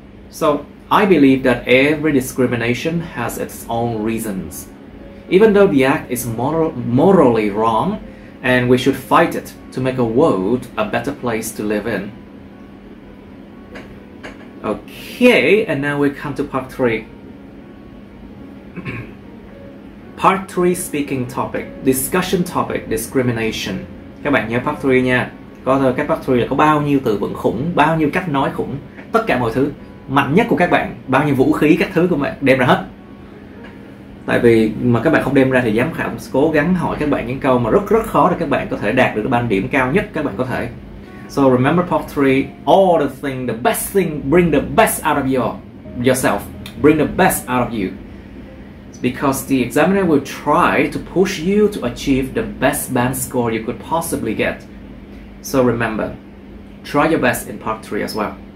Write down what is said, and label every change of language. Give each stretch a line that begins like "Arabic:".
English: So I believe that every discrimination has its own reasons, even though the act is morally wrong, and we should fight it to make a world a better place to live in. Okay, and now we come to part 3. Part 3 speaking topic, discussion topic, discrimination.
Vietnamese: Các bạn nhớ part 3 nha. Các part 3 là có bao nhiêu từ vựng khủng, bao nhiêu cách nói khủng, tất cả mọi thứ mạnh nhất của các bạn, bao nhiêu vũ khí các thứ của bạn đem ra hết. Tại vì mà các bạn không đem ra thì giám khảo cố gắng hỏi các bạn những câu mà rất khó để các bạn có thể đạt được ban điểm cao nhất các bạn có thể.
English: So remember part 3, all the best thing, bring the best out of yourself, bring the best out of you. Because the examiner will try to push you to achieve the best band score you could possibly get. So remember, try your best in part 3 as well.